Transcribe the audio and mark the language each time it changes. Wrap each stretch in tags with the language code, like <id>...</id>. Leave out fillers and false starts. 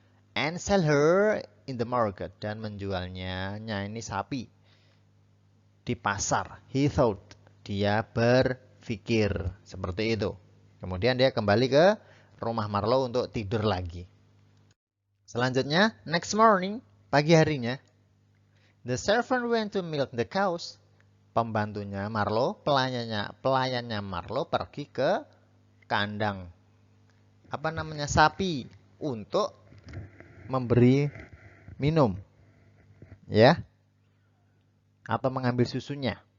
<en>And sell her in the market,</en> <id>dan menjualnya, ini sapi, di pasar.</id> <en>He thought,</en> <id>dia berpikir seperti itu. Kemudian dia kembali ke rumah Marlowe untuk tidur lagi. Selanjutnya,</id> <en>next morning,</en> <id>pagi harinya,</id> <en>the servant went to milk the cows.</en> <id>Pembantunya Marlowe, pelayannya Marlowe pergi ke kandang sapi untuk memberi minum, ya, atau mengambil susunya.</id>